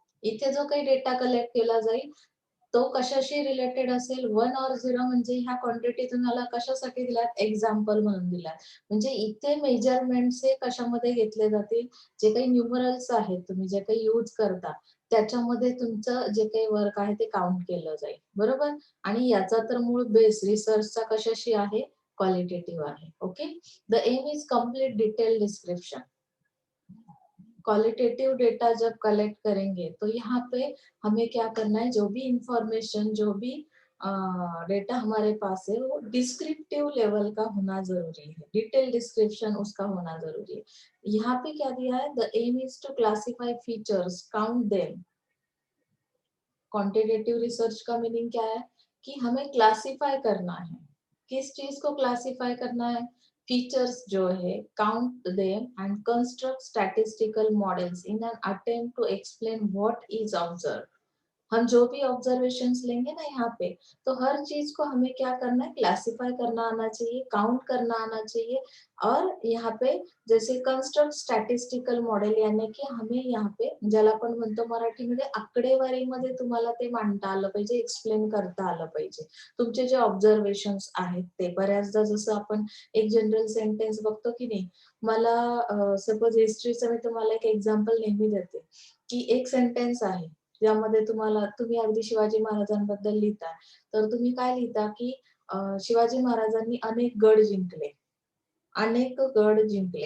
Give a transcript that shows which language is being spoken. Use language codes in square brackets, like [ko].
[mr] इथे जो काही डेटा कलेक्ट केला जाईल तो कशाशी रिलेटेड असेल, 1 or 0 म्हणजे ह्या क्वांटिटी तुम्हाला कशासाठी दिल्यात, एक्झाम्पल म्हणून दिल्यात. म्हणजे इथे मेजरमेंट्स हे कशामध्ये घेतले जातील, जे काही न्यूमरल्स आहेत तुम्ही जे काही यूज करता त्याच्यामध्ये तुमचं जे काही वर्क आहे ते काउंट केलं जाईल, बरोबर. आणि याचा तर मूळ बेस रिसर्चचा कशाशी आहे, क्वालिटेटिव्ह आहे. Okay. [en] The aim is complete detail description. [hi] Qualitative data जब कलेक्ट करेंगे तो यहाँ पे हमें क्या करना है, जो भी इंफॉर्मेशन, जो भी डेटा हमारे पास है वो डिस्क्रिप्टिव लेवल का होना जरूरी है, डिटेल डिस्क्रिप्शन उसका होना जरूरी है. यहाँ पे क्या दिया है, [en] The aim is to classify features, count them. [hi] Quantitative research का मीनिंग क्या है कि हमें क्लासिफाई करना है. किस चीज को क्लासिफाई करना है, फीचर्स जो है, [en] Count them and construct statistical models in an attempt to explain what is observe. [hi] हम जो भी ऑब्जर्वेशंस लेंगे ना यहाँ पे, तो हर चीज को हमें क्या करना है, क्लासिफाई करना आना चाहिए, काउंट करना आना चाहिए. और यहाँ पे जैसे [mr] कन्स्ट्रक्ट स्टॅटिस्टिकल मॉडेल, [hi] यानी की हमें यहाँ पे [mr] ज्याला आपण म्हणतो मराठीमध्ये आकडेवारीमध्ये तुम्हाला ते मांडता आलं पाहिजे, एक्सप्लेन करता आलं पाहिजे तुमचे जे ऑब्झर्वेशन्स आहेत ते. बऱ्याचदा जसं आपण एक जनरल सेंटेन्स बघतो की नाही, मला सपोज हिस्ट्रीचं मी तुम्हाला एक एक्झाम्पल नेहमी देते की एक सेंटेन्स आहे ज्यामध्ये तुम्ही अगदी शिवाजी महाराजांबद्दल लिहिता, तर तुम्ही काय लिहिता की शिवाजी महाराजांनी अनेक गड जिंकले, अनेक गड जिंकले.